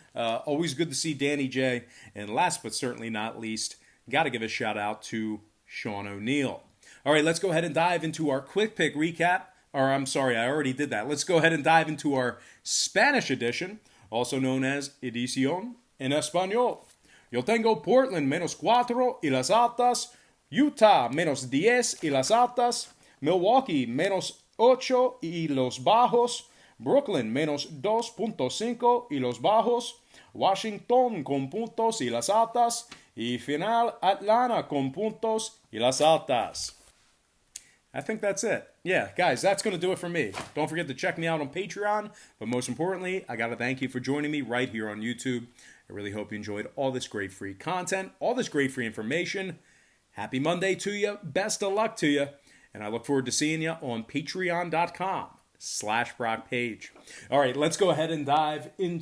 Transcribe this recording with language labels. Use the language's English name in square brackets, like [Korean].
[English] Always good to see Danny J. And last but certainly not least, got to give a shout out to Sean O'Neill. All right, let's go ahead and dive into our quick pick recap. Or I'm sorry, I already did that. Let's go ahead and dive into our Spanish edition, also known as [Spanish] Edición en Español. Yo tengo Portland menos 4 y las altas, Utah menos 10 y las altas, Milwaukee menos 8 y los bajos, Brooklyn menos 2.5 y los bajos, Washington con puntos y las altas, y final Atlanta con puntos y las altas. [English] I think that's it. Yeah, guys, that's going to do it for me. Don't forget to check me out on Patreon, but most importantly, I got to thank you for joining me right here on YouTube. I really hope you enjoyed all this great free content, all this great free information. Happy Monday to you. Best of luck to you. And I look forward to seeing you on patreon.com/BrockPage. All right, let's go ahead and dive into